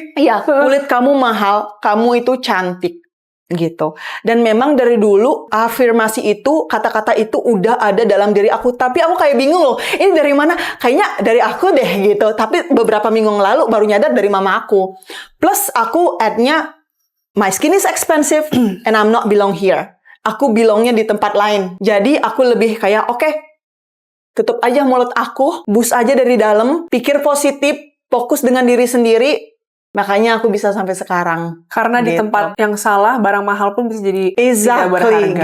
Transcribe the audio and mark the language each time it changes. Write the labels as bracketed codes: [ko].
[id] Iya, kulit kamu mahal, kamu itu cantik. Gitu. Dan memang dari dulu afirmasi itu, kata-kata itu udah ada dalam diri aku. Tapi aku kayak bingung loh, ini dari mana? Kayaknya dari aku deh gitu. Tapi beberapa minggu lalu baru nyadar dari mama aku. Plus aku add-nya, [en] my skin is expensive and I'm not belong here. [id] Aku belongnya di tempat lain. Jadi aku lebih kayak, oke, tutup aja mulut aku, bus aja dari dalam, pikir positif, fokus dengan diri sendiri, makanya aku bisa sampai sekarang. Karena di tempat yang salah, barang mahal pun bisa jadi tidak berharga.